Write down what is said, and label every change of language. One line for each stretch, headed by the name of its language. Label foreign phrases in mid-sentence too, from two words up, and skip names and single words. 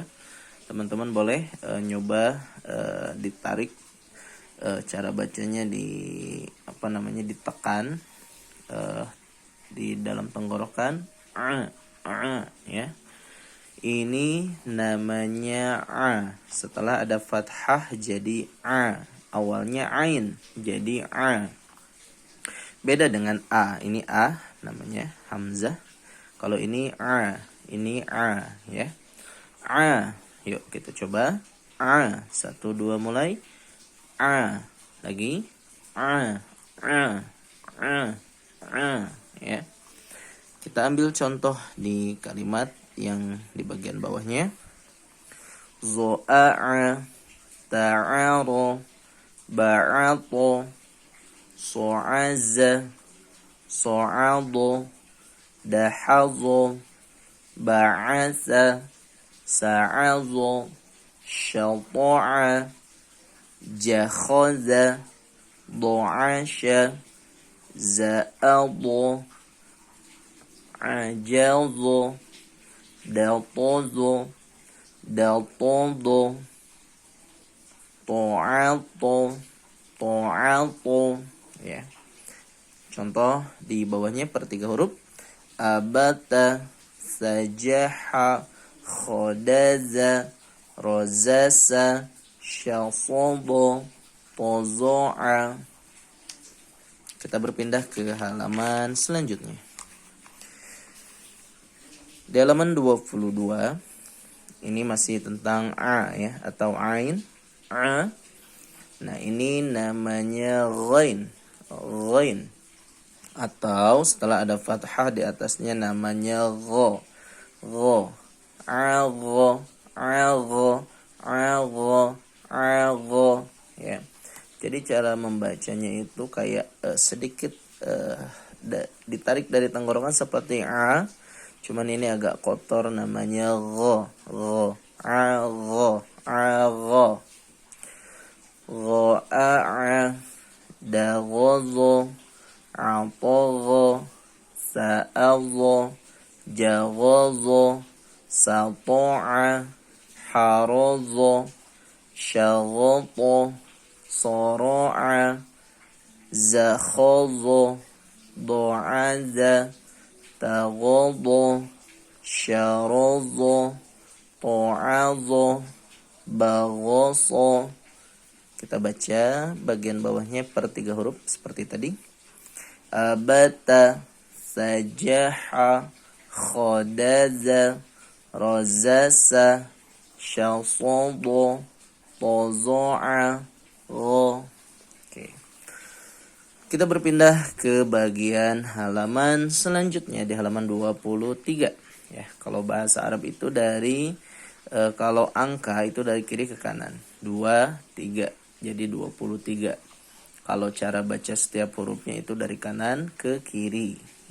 Indonesian: Teman-teman boleh nyoba ditarik cara bacanya ditekan di dalam tenggorokan, ya. Ini namanya a. Setelah ada fathah jadi a. Awalnya ain jadi a. Beda dengan a. Ini a namanya hamzah. Kalau ini a, ya. A. Yuk kita coba. A. 1, 2 mulai. A. Lagi. A. Ya. Kita ambil contoh di kalimat yang di bagian bawahnya. Zo'a, ta'aro, ba'ato, so'aza, so'ado, dahazo, ba'asa, sa'azo, syato'a, jakhaza, do'asha, za'ado, ajazo, datozo, datodo, to'ato, ya. Contoh di bawahnya per 3 huruf. Abata, sajaha, khodaza, rozasa, syasodo, tozo'a. Kita berpindah ke halaman selanjutnya. Di halaman 22 ini masih tentang a, ya, atau ain. A. Nah, ini namanya ghain. Atau setelah ada fathah di atasnya namanya gho. Agho, ya. Jadi cara membacanya itu kayak sedikit ditarik dari tenggorokan seperti a. Cuman ini agak kotor namanya gho. Agho. Gho'a, daghozo, atogho, sa'adho, jaghozo, sato'a, harozo, syaghoto, soro'a, zakhozo, do'aza, tagodo, syarozo, to'azo, bagoso. Kita baca bagian bawahnya per 3 huruf seperti tadi. Abata, sajaha, khodaza, rozasa, syasodo, tozo'a, gho. Oke. Kita berpindah ke bagian halaman selanjutnya di halaman 23. Ya, kalau bahasa Arab itu dari kalau angka itu dari kiri ke kanan. 2, 3. Jadi 23. Kalau cara baca setiap hurufnya itu dari kanan ke kiri.